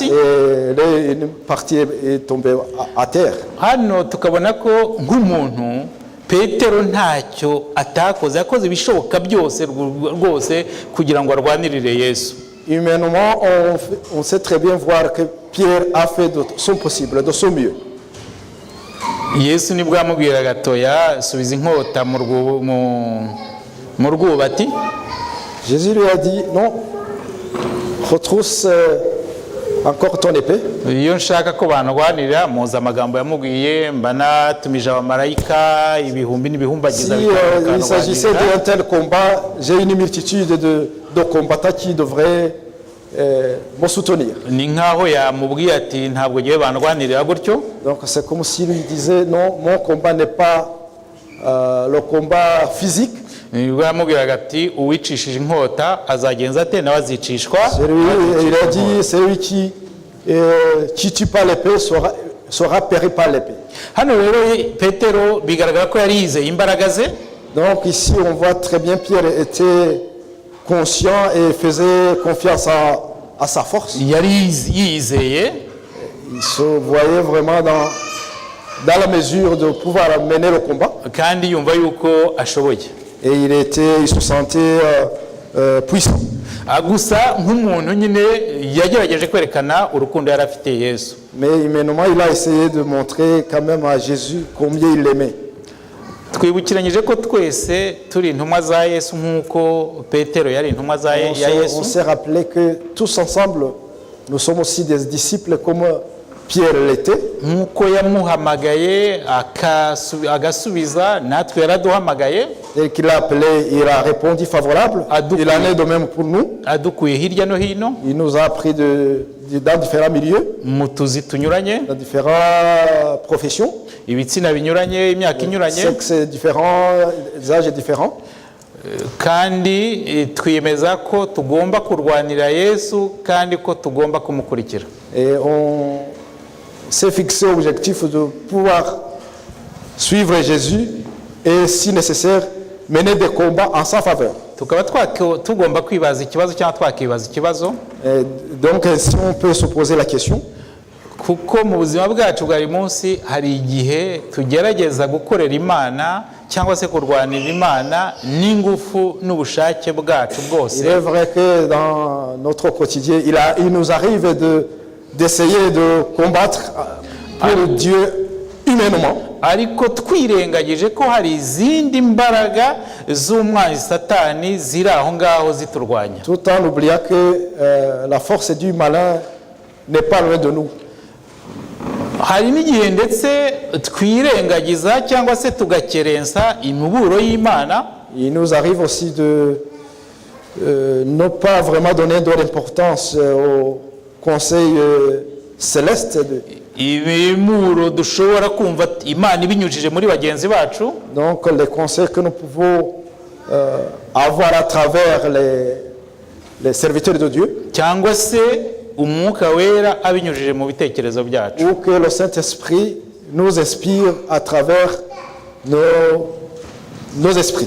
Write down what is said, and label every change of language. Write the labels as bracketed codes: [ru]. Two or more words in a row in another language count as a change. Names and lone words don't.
[fr] Et une partie est tombée à terre. [rw] hano tukabona ko nk'umuntu petero ntacyo atakoze yakoze ibishoboka byose rwose kugira ngo arwanirire Yesu. [fr] Humainement, on sait très bien voir que Pierre a fait de son possible, de son mieux. [rw] Yesu nibwo yamubwiraga atoya subiza inkota mu rwubati. [fr] Jésus lui a dit non, retrousse encore ton épée. [rw] iyo nshaka ko bandwanirira muzi amagambo yamubwiye mba natumije abamarayika ibihumbi n'ibihumbagiza [fr] Si il s'agissait d'un tel combat, j'ai une multitude de combattants qui devraient me soutenir. [rw] ni nkaho yamubwiye ati ntabwo ngiye bandwanirira gutyo. [fr] Donc c'est comme s'il lui disait non, mon combat n'est pas le combat physique. [rw] nibwo yamubwiraga ati uwicishije inkota azagenza ate nawe azicishwa. [fr] Il a dit celui qui tue par l'épée sera péri par l'épée. [rw] hano rero petero bigaragara ko yari yizeye imbaraga ze. [fr] Donc ici on voit très bien Pierre était conscient et faisait confiance à sa force. [rw] yari yizeye. [fr] Il se voyait vraiment dans la mesure de pouvoir mener le combat. [rw] kandi yumva yuko ashoboye. [fr] Et il se sentait puissant. [rw] gusa nk'umuntu nyine yagerageje kwerekana urukundo yari afitiye Yesu. [fr] Mais humainement, il a essayé de montrer quand même à Jésus combien il l'aimait. [rw] twibukiranyije ko twese turi intumwa za Yesu nk'uko petero yari intumwa ya [fr] On [rw] Yesu. [fr] s'est rappelé que tous ensemble, nous sommes aussi des disciples comme Pierre l'était. [rw] nk'uko yamuhamagaye agasubiza natwe yaraduhamagaye. [fr] Et qu'il a appelé, il a répondu favorable. Il en est de même pour nous. [rw] adukuye hirya no hino [fr] Il nous a appris dans différents milieux, [rw] mu tuzi tunyuranye, [fr] dans différentes professions, [rw] ibitsina binyuranye, imyaka inyuranye, [fr] sexes différents, âges différents. [rw] kandi twiyemeza ko tugomba kurwanira Yesu kandi ko tugomba kumukurikira. [fr] Et on s'est fixé l'objectif de pouvoir suivre Jésus et si nécessaire mener des combats en sa faveur. [rw] tukaba tugomba kwibaza ikibazo cyangwa twakibaza ikibazo. [fr] Et donc si on peut se poser la question, [rw] kuko mu buzima bwacu bwa buri munsi hari igihe tugerageza gukorera Imana cyangwa se kurwanira Imana n'ingufu n'ubushake bwacu bwose. [fr] il est vrai que dans notre quotidien, il nous arrive d'essayer de combattre pour Dieu humainement. [rw] ariko twirengagije ko hari izindi mbaraga z'umwanzi satani ziri aho ngaho ziturwanya. [fr] Tout en oubliant que la force du malin n'est pas loin de nous. [rw] hari n'igihe ndetse twirengagiza cyangwa se tugakerensa imiburo y'Imana. [fr] Il nous arrive aussi de ne pas vraiment donner de l'importance au conseil céleste. [rw] Imiburo dushobora kumva Imana ibinyujije muri bagenzi bacu. [fr] Donc les conseils que nous pouvons avoir à travers les serviteurs de Dieu. [rw] cyangwa se umwuka wera abinyujije mu bitekerezo byacu. [fr] Ou que le Saint-Esprit nous inspire à travers nos esprits.